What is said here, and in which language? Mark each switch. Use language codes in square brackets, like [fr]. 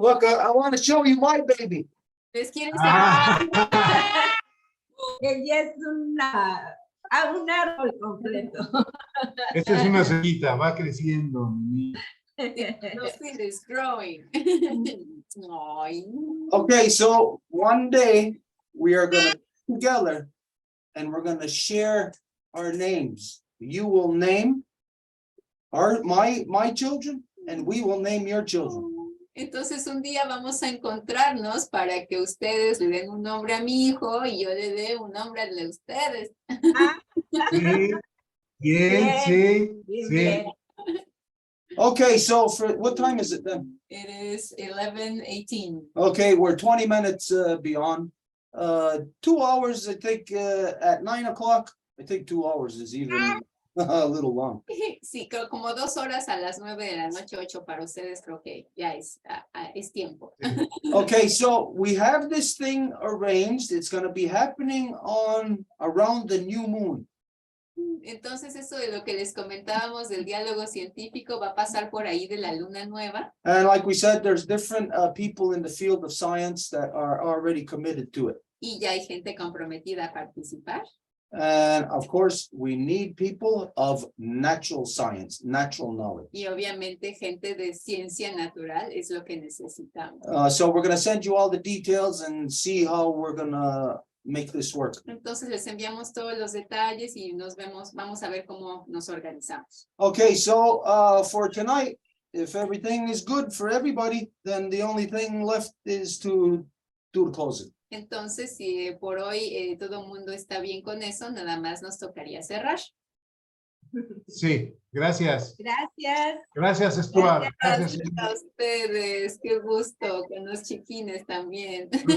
[en] Look, I want to show you my baby. [es] ¿Les quieren Ah. Ella es un árbol completo. Esta es una semillita, va creciendo. mi niño. [en] The seed is growing. [es] Ay. [en] Okay, so one day we are going to together and we're going to share our names. You will name my children and we will name your children. [es] Entonces un día vamos a encontrarnos para que ustedes le den un nombre a mi hijo y yo le dé un nombre al de ustedes. Sí, bien, sí, Bien, bien. [en] Okay, so for what time is it then? It is 11:18. Okay, we're 20 minutes beyond. 2 hours, I think, at 9 o'clock. I think 2 hours is even a little long. [es] Sí, creo como 2 horas a las 9 de la noche, 8 para ustedes, creo que ya es tiempo. [en] Okay, so we have this thing arranged. It's going to be happening on around the new moon. [es] Entonces eso de lo que les comentábamos del diálogo científico va a pasar por ahí de la luna nueva. [en] And like we said, there's different people in the field of science that are already committed to it. [es] Y ya hay gente comprometida a participar. [en] And of course, we need people of natural science, natural knowledge. [es] Y obviamente gente de ciencia natural es lo que necesitamos. [en] So we're going to send you all the details and see how we're going to make this work. [es] Entonces les enviamos todos los detalles y vamos a ver cómo nos organizamos. [en] Okay, so for tonight, if everything is good for everybody, then the only thing left is to do the closing. [es] Entonces, si por hoy todo el mundo está bien con eso, nada más nos tocaría cerrar. Sí, gracias. Gracias. Gracias, Stuart. Gracias. Gracias a ustedes, qué gusto con los chiquines también.